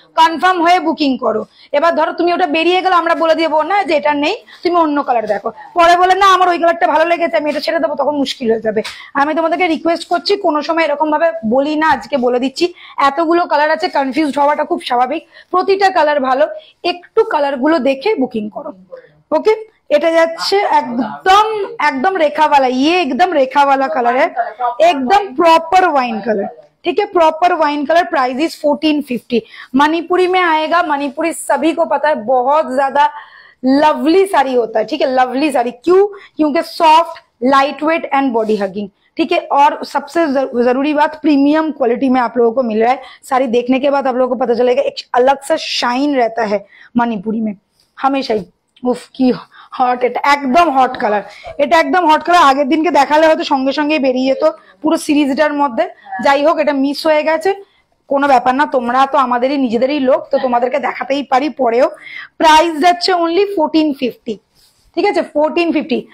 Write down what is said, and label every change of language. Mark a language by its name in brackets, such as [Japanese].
[Bangla] Confirm হয়ে booking করো। এবার ধরো তুমি ওটা বেরিয়ে গেল, আমরা বলে দিব না যে এটা নেই, তুমি অন্য কালার দেখো, পরে বলে না আমার ওই কালারটা ভালো লেগেছে, আমি এটা ছেড়ে দেবো, তখন মুশকিল হয়ে যাবে। আমি তোমাদেরকে রিকোয়েস্ট করছি, কোনো সময় এরকম ভাবে বলি না, আজকে বলে দিচ্ছি। এতগুলো কালার আছে, কনফিউজড হওয়াটা খুব স্বাভাবিক, প্রতিটা কালার ভালো, একটু কালার গুলো দেখে বুকিং করো, ওকে। এটা যাচ্ছে একদম একদম [Hindi] रेखावाला, ये एकदम रेखावाला कलर है, एकदम प्रॉपर वाइन कलर, ठीक है, proper wine colour. Price is 1450। Manipuri में आएगा, मणिपुरी सभी को पता है बहुत ज्यादा लवली साड़ी होता है, ठीक है, लवली साड़ी, क्यों, क्योंकि soft, light weight and body hugging, ठीक है। और सबसे जरूरी बात, प्रीमियम क्वालिटी में आप लोगों को मिल रहा है। साड़ी देखने के बाद आप लोगों को पता चलेगा, एक अलग सा शाइन रहता है मणिपुरी में हमेशा ही। उफ की हट, [Bangla] এটা একদম হট কালার, এটা একদম হট কালার। আগের দিনকে দেখালে হয়তো সঙ্গে সঙ্গে বেরিয়ে যেত পুরো সিরিজটার মধ্যে। যাই হোক, এটা মিস হয়ে গেছে, কোনো ব্যাপার না, তোমরা তো আমাদেরই নিজেদেরই লোক, তো তোমাদেরকে দেখাতেই পারি পরেও। প্রাইস যাচ্ছে অনলি 1450, ঠিক আছে, 1450।